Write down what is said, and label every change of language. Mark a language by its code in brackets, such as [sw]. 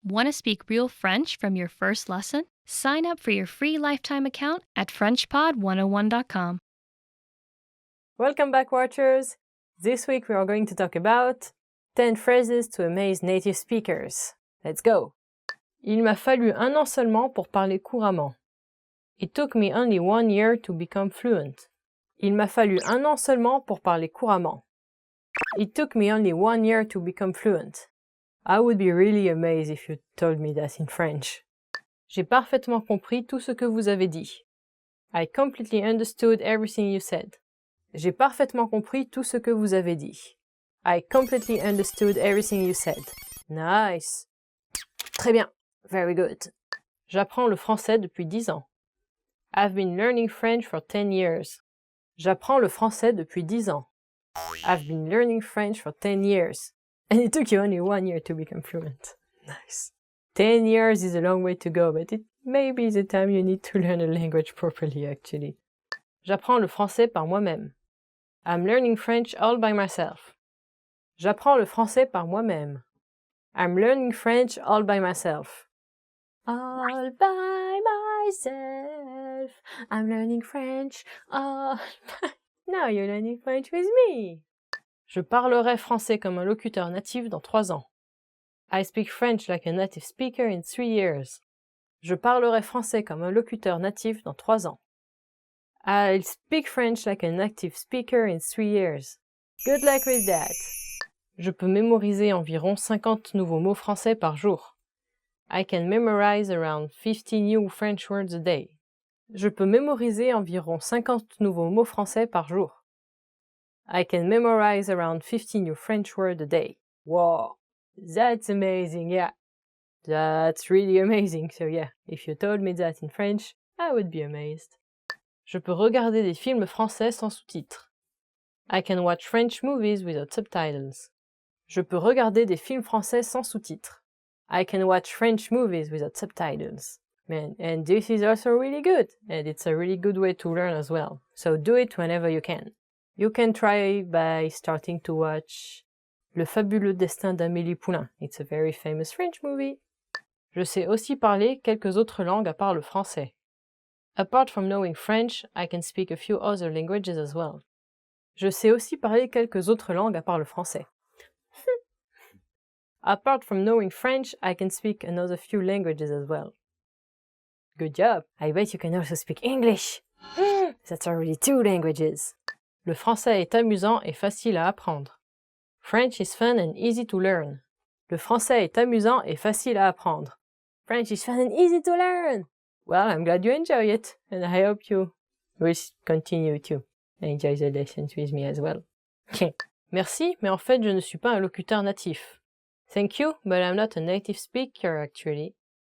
[en] Want to speak real French from your first lesson? Sign up for your free lifetime account at FrenchPod101.com. Welcome back, watchers! This week we are going to talk about 10 phrases to amaze native speakers. Let's go! [fr] Il m'a fallu 1 an seulement pour parler couramment. [en] It took me only 1 year to become fluent. [fr] Il m'a fallu 1 an seulement pour parler couramment. [en] It took me only 1 year to become fluent. I would be really amazed if you told me that in French. [fr] J'ai parfaitement compris tout ce que vous avez dit. [en] I completely understood everything you said. [fr] J'ai parfaitement compris tout ce que vous avez dit. [en] I completely understood everything you said. Nice. [fr] Très bien. [en] Very good. [fr] J'apprends le français depuis 10 ans. [en] I've been learning French for 10 years. [fr] J'apprends le français depuis 10 ans. [en] I've been learning French for 10 years. And it took you only 1 year to become fluent. Nice. 10 years is a long way to go, but it may be the time you need to learn a language properly, actually. [fr] J'apprends le français par moi-même. [en] I'm learning French all by myself. [fr] J'apprends le français par moi-même. [en] I'm learning French all by myself. All by myself. I'm learning French all by... Now you're learning French with me. [fr] Je parlerai français comme un locuteur natif dans 3 ans. [en] I speak French like a native speaker in 3 years. [fr] Je parlerai français comme un locuteur natif dans 3 ans. [en] I'll speak French like a native speaker in 3 years. Good luck with that! [fr] Je peux mémoriser environ 50 nouveaux mots français par jour. [en] I can memorize around 50 new French words a day. [fr] Je peux mémoriser environ 50 nouveaux mots français par jour. [en] I can memorize around 50 new French words a day. Wow! That's amazing, yeah. That's really amazing, so yeah, if you told me that in French, I would be amazed. [fr] Je peux regarder des films français sans sous-titres. [en] I can watch French movies without subtitles. [fr] Je peux regarder des films français sans sous-titres. [en] I can watch French movies without subtitles. Man, and this is also really good, and it's a really good way to learn as well. So do it whenever you can. You can try by starting to watch Le fabuleux destin d'Amélie Poulain. It's a very famous French movie. [fr] Je sais aussi parler quelques autres langues à part le français. [en] Apart from knowing French, I can speak a few other languages as well. [fr] Je sais aussi parler quelques autres langues à part le français. [en] Apart from knowing French, I can speak another few languages as well. Good job! I bet you can also speak English! That's already 2 languages! [fr] Le français est amusant et facile à apprendre. [en] French is fun and easy to learn. [fr] Le français est amusant et facile à apprendre. [en] French is fun and easy to learn! Well, I'm glad you enjoy it, and I hope you will continue to enjoy the lessons with me as well. [fr] Merci, mais en fait, je ne suis pas un locuteur natif. [en] Thank you, but I'm not a native speaker, actually.